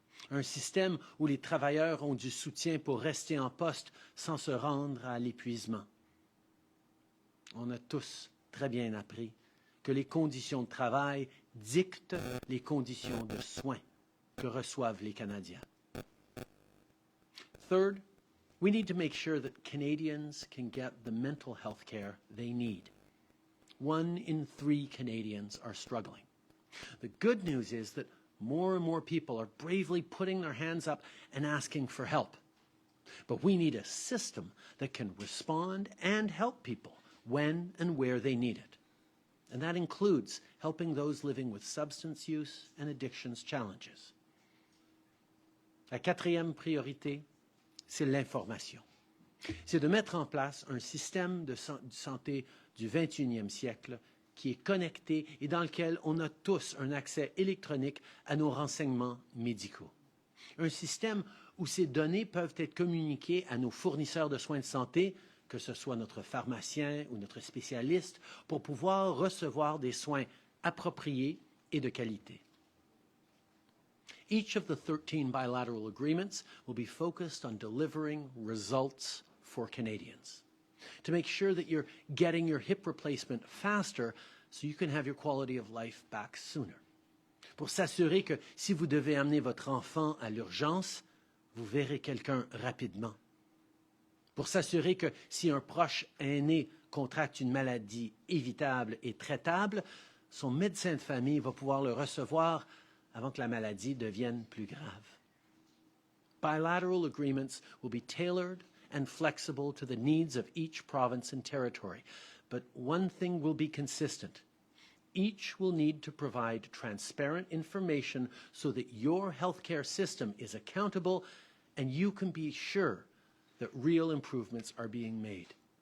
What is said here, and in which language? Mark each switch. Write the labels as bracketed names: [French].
[French] Un système où les travailleurs ont du soutien pour rester en poste sans se rendre à l'épuisement. On a tous très bien appris que les conditions de travail dictent les conditions de soins que reçoivent les Canadiens. [English] Third, we need to make sure that Canadians can get the mental health care they need. 1 in 3 Canadians are struggling. The good news is that more and more people are bravely putting their hands up and asking for help. But we need a system that can respond and help people when and where they need it. And that includes helping those living with substance use and addictions challenges. [French] La 4e priorité, c'est l'information. C'est de mettre en place un système de santé du 21e siècle qui est connecté et dans lequel on a tous un accès électronique à nos renseignements médicaux. Un système où ces données peuvent être communiquées à nos fournisseurs de soins de santé, que ce soit notre pharmacien ou notre spécialiste, pour pouvoir recevoir des soins appropriés et de qualité. [English] Each of the 13 bilateral agreements will be focused on delivering results for Canadians, to make sure that you're getting your hip replacement faster so you can have your quality of life back sooner. [French] Pour s'assurer que si vous devez amener votre enfant à l'urgence, vous verrez quelqu'un rapidement. Pour s'assurer que si un proche aîné contracte une maladie évitable et traitable, son médecin de famille va pouvoir le recevoir avant que la maladie devienne plus grave. [English] Bilateral agreements will be tailored and flexible to the needs of each province and territory. But one thing will be consistent. Each will need to provide transparent information so that your healthcare system is accountable and you can be sure that real improvements are being made.